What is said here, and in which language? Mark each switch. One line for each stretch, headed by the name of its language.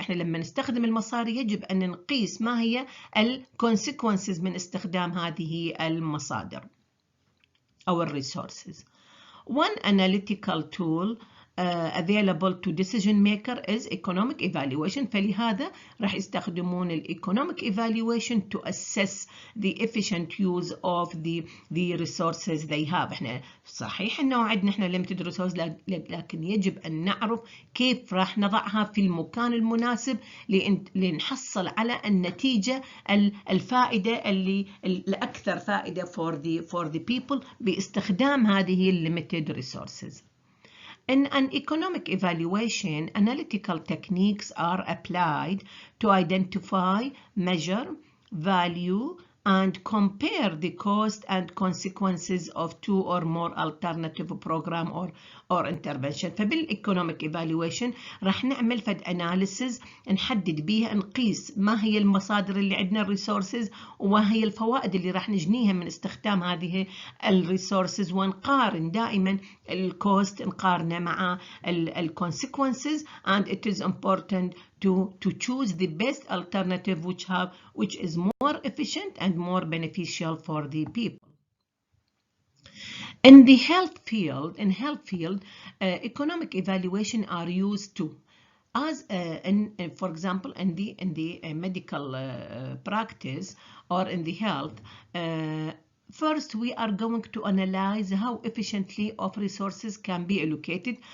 Arabic: احنا لما نستخدم المصاري يجب أن نقيس ما هي consequences من استخدام هذه المصادر أو resources.
English: One analytical tool available to decision maker is economic evaluation.
Arabic: فلهذا راح يستخدمون
English: economic evaluation to assess the efficient use of the resources they have.
Arabic: احنا صحيح انه عندنا احنا limited resources، لكن يجب ان نعرف كيف راح نضعها في المكان المناسب لنحصل على النتيجة الفائدة اللي الأكثر فائدة
English: for the people
Arabic: باستخدام هذه limited resources.
English: In an economic evaluation, analytical techniques are applied to identify, measure, value, and compare the cost and consequences of two or more alternative program or intervention.
Arabic: فبالايكونوميك evaluation راح نعمل فد analysis نحدد بيها نقيس ما هي المصادر اللي عندنا الريسورسز وما هي الفوائد اللي راح نجنيها من استخدام هذه الريسورسز، ونقارن دائما الكوست نقارنه مع consequences,
English: and it is important to choose the best alternative which is more efficient and more beneficial for the people. In the health field, economic evaluation are used to, as for example, in the medical practice or in the health. First, we are going to analyze how efficiently of resources can be allocated.